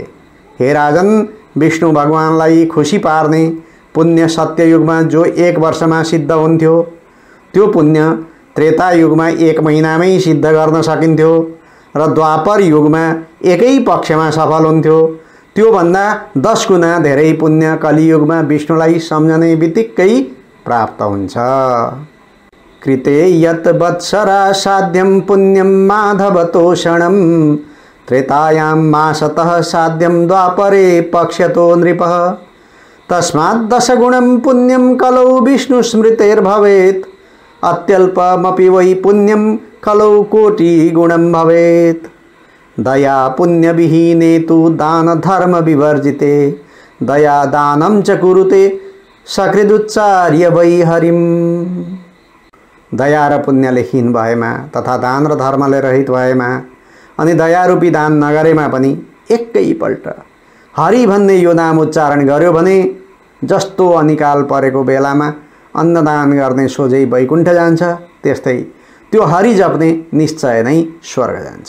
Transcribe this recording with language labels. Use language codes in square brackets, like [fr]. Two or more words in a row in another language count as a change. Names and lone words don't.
[ne] हे राजन, विष्णु भगवानलाई खुसी पार्ने पुण्य सत्ययुगमा जो 1 वर्षमा सिद्ध हुन्थ्यो त्यो पुण्य त्रेता युगमा 1 महिनामै सिद्ध गर्न सकिन्थ्यो र द्वापर युगमा एकै पक्षमा सफल हुन्थ्यो। त्योभन्दा 10 गुणा धेरै पुण्य कलियुगमा विष्णुलाई सम्झने बित्तिकै प्राप्त हुन्छ। [sa] कृते यत् वत्सरा साध्यं पुण्यं माधवतोषणं त्रेतायां मासतः साध्यं द्वापरे पक्ष्यतो नृपः तस्मात् 10 गुणं पुण्यं कलौ विष्णु स्मृतेर्भवेत् अत्यल्पमपि वै पुण्यं कलौ कोटि गुणं भवेत्। दया पुण्य विहीने तु दान धर्म विवर्जिते दया दानं च कुरुते सकृदुच्चार्य वै हरिम। [ne] दया र पुण्यले हीन भएमा तथा दान र धर्मले रहित भएमा अनि दयारूपी दान नगरेमा पनि एकैपल्ट हरि भन्ने यो नाम उच्चारण गर्यो भने जस्तो अनिकाल परेको बेलामा अन्नदान गर्ने सोझै वैकुण्ठ जान्छ, त्यस्तै त्यो हरि जप्ने निश्चय नै स्वर्ग जान्छ।